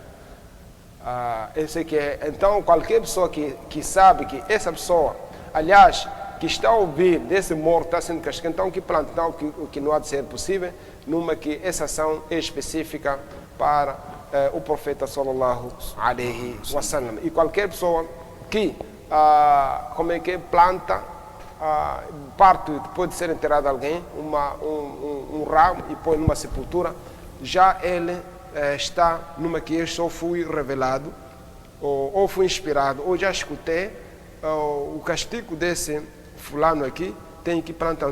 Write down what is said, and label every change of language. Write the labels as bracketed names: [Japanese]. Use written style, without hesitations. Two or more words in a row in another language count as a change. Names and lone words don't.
[Portuguese] Eu sei que então qualquer pessoa que sabe que essa pessoa, aliás, que está a ouvir desse morto está sendo castigado, então que planta, então o que não há de ser possível, numa que essa ação é específica para o profeta [Arabic] صلى الله عليه وسلم. [Portuguese] E qualquer pessoa que planta parte depois de ser enterrado alguém, um ramo e põe numa sepultura, já ele está numa que eu só fui revelado, ou fui inspirado, ou já escutei o castigo desse fulano aqui, tem que plantar.